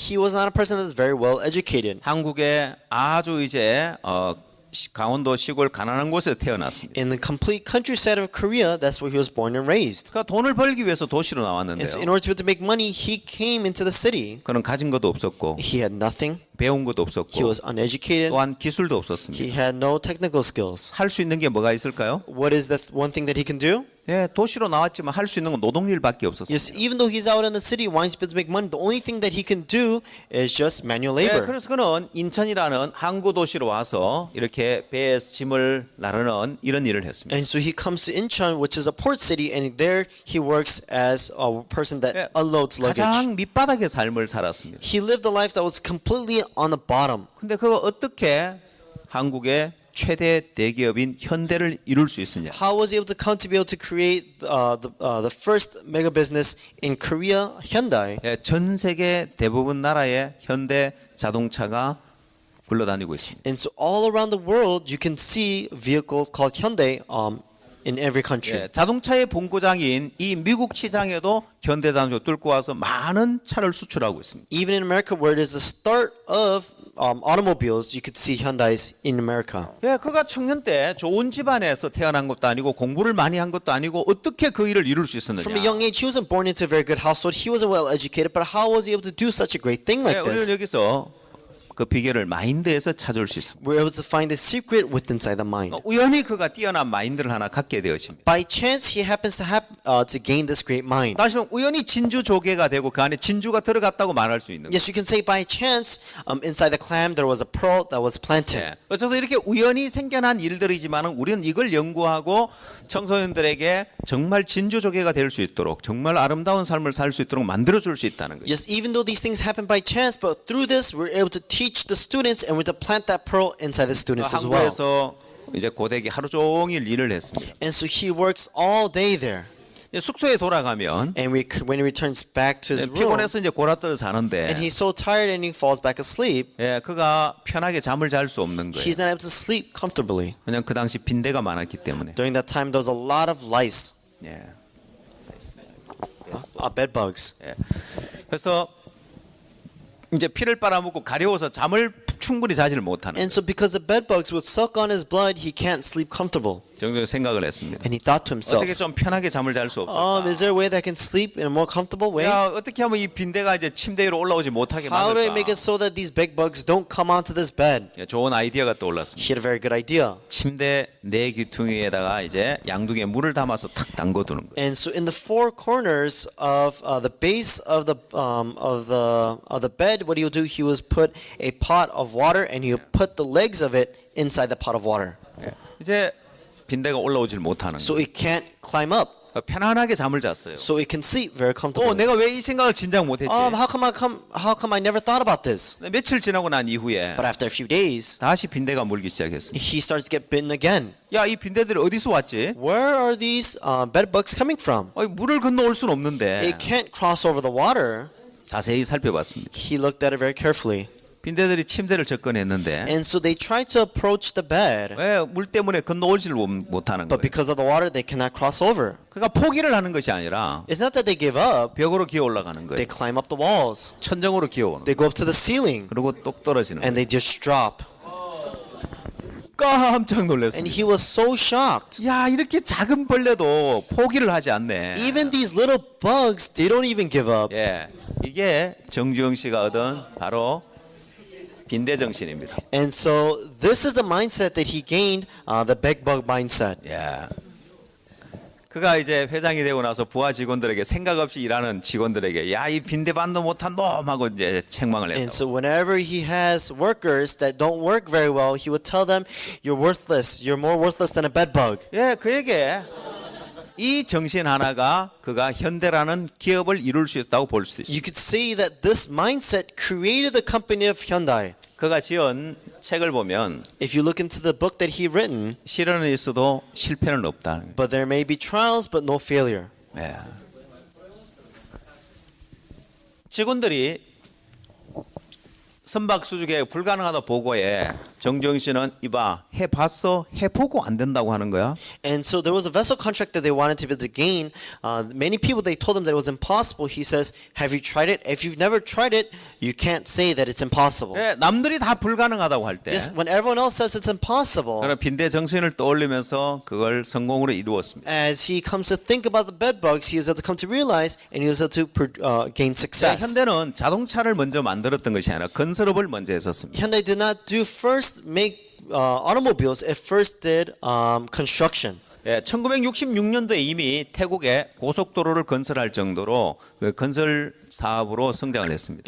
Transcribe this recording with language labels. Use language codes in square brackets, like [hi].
[en] He was not a person that's very well educated. [ko] 한국의 아주 이제 강원도 시골 가난한 곳에서 태어났습니다. [en] In the complete countryside of Korea, that's where he was born and raised. [ko] 그가 돈을 벌기 위해서 도시로 [en] And so in [ko] 나왔는데요. [en] order to be able to make money, he came into the city. [ko] 그는 가진 것도 없었고 [en] He had nothing. [ko] 배운 것도 [en] He [ko] 없었고 [en] was uneducated. [ko] 또한 기술도 없었습니다. [en] He had no technical skills. [ko] 할 수 있는 게 뭐가 있을까요? [en] What is that one thing that he can do? [ko] 예, 도시로 나왔지만 할 수 있는 건 노동일밖에 없었어요. [en] Yes, even though he's out in the city wanting to be able to make money, the only thing that he can do is just manual [ko] 예, [en] labor. [ko] 그래서 그는 인천이라는 항구 도시로 와서 이렇게 배에서 짐을 나르는 이런 일을 했습니다. [en] And so he comes to Incheon, which is a port city, and there he works as a person that [ko] 예, [en] unloads luggage. [ko] 가장 밑바닥의 삶을 살았습니다. [en] He lived a life that was completely on the bottom. [ko] 근데 그거 어떻게 한국의 최대 대기업인 현대를 이룰 수 있느냐? [en] How was he able to come to be able to create the first mega business in Korea, Hyundai? [ko] 예, 전 세계 대부분 나라의 현대 자동차가 굴러다니고 있습니다. [en] And so all around the world, you can see a vehicle called Hyundai in every country. [ko] 예, 자동차의 본고장인 이 미국 시장에도 현대자동차 뚫고 와서 많은 차를 수출하고 있습니다. [en] Even in America, where it is the start of automobiles, you could see Hyundais in America. [ko] 예, 그가 청년 때 좋은 집안에서 태어난 것도 아니고 공부를 많이 한 것도 아니고 어떻게 그 일을 이룰 수 있었느냐? [en] From a young age, he wasn't born into a very good household. He wasn't well educated, but how was he able to do such a great thing [ko] 예, [en] like [ko] 우리는 [en] this? [ko] 여기서 그 비결을 마인드에서 찾을 수 있습니다. [en] We're able to find the secret within inside the mind. [ko] 우연히 그가 뛰어난 마인드를 하나 갖게 되었습니다. [en] By chance, he happens to gain this great mind. [ko] 다시 말하면 우연히 진주 조개가 되고 그 안에 진주가 들어갔다고 말할 수 있는 거예요. [en] Yes, you can say by chance, inside the clam there was a pearl that was planted. [ko] 예. 어쨌든 이렇게 우연히 생겨난 일들이지만 우리는 이걸 연구하고 청소년들에게 정말 진주 조개가 될 수 있도록 정말 아름다운 삶을 살 수 있도록 만들어줄 수 있다는 거예요. [en] Yes, even though these things happen by chance, but through this we're able to teach the students and we're to plant that pearl inside the students as well. [ko] 한국에서 이제 고데기 하루 종일 일을 했습니다. [en] And so he works all day there. [ko] 숙소에 돌아가면 [en] And when he returns back to his room, [ko] 피곤해서 이제 골아떨어 자는데 [en] and he's so tired and he falls back asleep, [ko] 예, 그가 편하게 잠을 잘 수 없는 거예요. [en] he's not able to sleep comfortably. [ko] 그냥 그 당시 빈대가 많았기 때문에. [en] During that time, there was a lot of lice, [ko] 예. [en] bed bugs. [ko] 예. 그래서 이제 피를 빨아먹고 가려워서 잠을 충분히 자지를 못하는. [en] And so because the bed bugs would suck on his blood, he can't sleep comfortable. [ko] 정도 생각을 했습니다. [en] And he thought to himself, [ko] 어떻게 좀 편하게 잠을 잘 수 없을까? [en] is there a way that I can sleep in a more comfortable way? [ko] 야, 어떻게 하면 이 빈대가 이제 침대 위로 올라오지 못하게 [en] How do I make [ko] 만들까? [en] it so that these bed bugs don't come onto this bed? [ko] 예, 좋은 아이디어가 떠올랐습니다. [en] He had a very good idea. [ko] 침대 네 귀퉁이에다가 이제 양동이에 물을 담아서 탁 담궈두는 거예요. [en] And so in the four corners of the base of the bed, what he would do, he was put a pot of water and he would put the legs of it inside the pot of water. [ko] 예. 이제 빈대가 올라오질 못하는 [en] So [ko] 거예요. [en] it can't climb up. [ko] 편안하게 잠을 잤어요. [en] So it can sleep very comfortably. [ko] 내가 왜 이 생각을 진작 못했지? [en] How come I never thought about this? [ko] 며칠 지나고 난 이후에 [en] But after a few days, [ko] 다시 빈대가 물기 시작했어요. [en] he starts to get bitten again. [ko] 야, 이 빈대들이 어디서 왔지? [en] Where are these bed bugs coming from? [ko] 물을 건너올 순 없는데. [en] It can't cross over the water. [ko] 자세히 살펴봤습니다. [en] He looked at it very carefully. [ko] 빈대들이 침대를 접근했는데 [en] And so they tried to approach the bed. [ko] 왜 물 때문에 건너오지를 못하는 [en] But because of the water, they cannot cross over. [ko] 그러니까 포기를 하는 것이 아니라 [en] It's not that they give up. [ko] 벽으로 기어 올라가는 [en] They climb up the walls. [ko] 천정으로 기어오는 거예요. [en] They go up to the ceiling. [ko] 그리고 똑 떨어지는 [en] And [ko] 거예요. [en] they just drop. [ko] 깜짝 [en] And [ko] 놀랐습니다. [en] he was so shocked. [ko] 야, 이렇게 작은 벌레도 포기를 하지 않네. [en] Even these little bugs, they don't even give up. [ko] 예, 이게 정주영 씨가 얻은 바로 빈대 정신입니다. [en] And so this is the mindset that he gained, the bed bug mindset. [ko] 예. 그가 이제 회장이 되고 나서 부하 직원들에게 생각 없이 일하는 직원들에게 야, 이 빈대반도 못한 놈 하고 이제 책망을 [en] And [ko] 했다. [en] so whenever he has workers that don't work very well, he would tell them, "You're worthless. You're more worthless than a bed bug." [ko] 예, 그에게 이 정신 하나가 그가 현대라는 기업을 이룰 수 있다고 볼 수 있습니다. [en] You could see that this mindset created the company of Hyundai. [ko] 그가 지은 책을 보면 [en] If you look into the book that he written, [ko] 시련은 있어도 실패는 없다. [en] but there may be trials but no failure. [ko] 예. 직원들이 선박수주계 불가능하다 보고에 정주영 씨는 이봐 해봤어 해보고 안 된다고 하는 거야. [en] And so there was a vessel contract that they wanted to be able to gain. Many people, they told him that it was impossible. He says, have you tried it? If you've never tried it, you can't say that it's impossible. [ko] 예, 남들이 다 불가능하다고 할 때 [en] Yes, when everyone else says it's impossible, [ko] 그는 빈대 정신을 떠올리면서 그걸 성공으로 이루었습니다. [en] as he comes to think about the bed bugs, he is able to come to realize and he is able to gain success. [ko] 현대는 자동차를 먼저 만들었던 것이 아니라 건설업을 먼저 했었습니다. [en] Hyundai did not do first make automobiles. It first did construction. [ko] 예, 1966년도에 이미 태국에 고속도로를 건설할 정도로 그 건설 사업으로 성장을 했습니다.